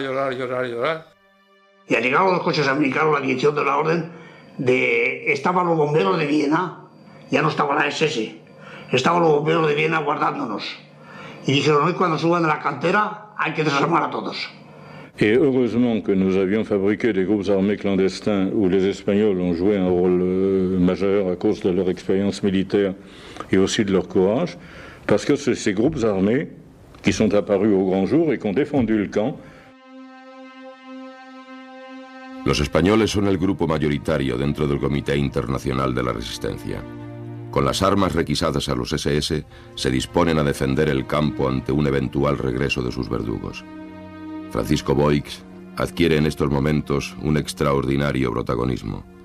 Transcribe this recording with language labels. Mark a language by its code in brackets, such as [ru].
[es] Y al llegar los coches americanos, la dirección de la orden, estaban los bomberos de Viena, ya no estaba la SS, estaban los bomberos de Viena guardándonos. Y dijeron, hoy cuando suban de la cantera hay que desarmar a todos. [fr] Et heureusement que nous avions fabriqué des groupes armés clandestins où les Espagnols ont joué un rôle majeur à cause de leur expérience militaire et aussi de leur courage, parce que c'est ces groupes armés qui sont apparus au grand jour et qui ont défendu le camp. [es] Los españoles son el grupo mayoritario dentro del Comité Internacional de la Resistencia. Con las armas requisadas a los SS, se disponen a defender el campo ante un eventual regreso de sus verdugos. Francisco Boix adquiere en estos momentos un extraordinario protagonismo.